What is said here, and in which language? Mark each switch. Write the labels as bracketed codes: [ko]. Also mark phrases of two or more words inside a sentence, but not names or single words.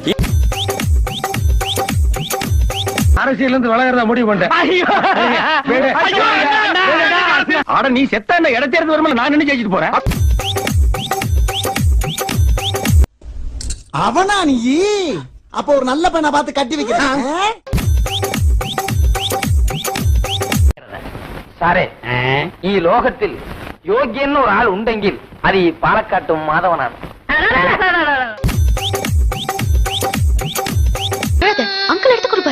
[ta] அரசியல் இருந்து வளர்றதா முடிவு பண்ணிட்டேன். ஆட நீ செத்தா என்ன இடத்தேர்ந்து வரும்போது நான் நின்று ஜெயிச்சுட்டு போறேன். அவனா நீ? அப்ப ஒரு நல்ல பையனை பார்த்து கட்டி வைக்கிறேன். [ml] സാറേ, ഈ ലോകത്തിൽ യോഗ്യൻ ഒരു ആൾ ഉണ്ടെങ്കിൽ അത് ഈ പാലക്കാട്ടും മാധവനാണ്. [ta] அங்கிள் எடுத்து கொடுப்பாரு.